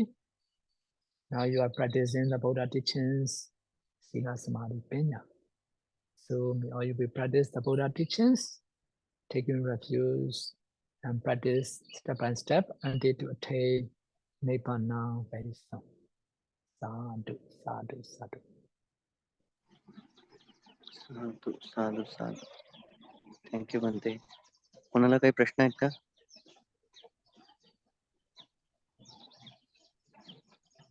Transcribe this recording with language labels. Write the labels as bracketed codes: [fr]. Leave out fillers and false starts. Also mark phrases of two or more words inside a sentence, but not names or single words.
[en] Now you are practicing the Buddha teachings, [pi] Sila Samadhi Panya. [en] So may all you will practice the Buddha teachings, taking refuge and practice step by step until to attain Nibbana very soon. [pi] Sadhu, sadhu, sadhu. साधू साधू साधू. [en] thank you बनते. [mr] कोणाला काही प्रश्न आहेत का?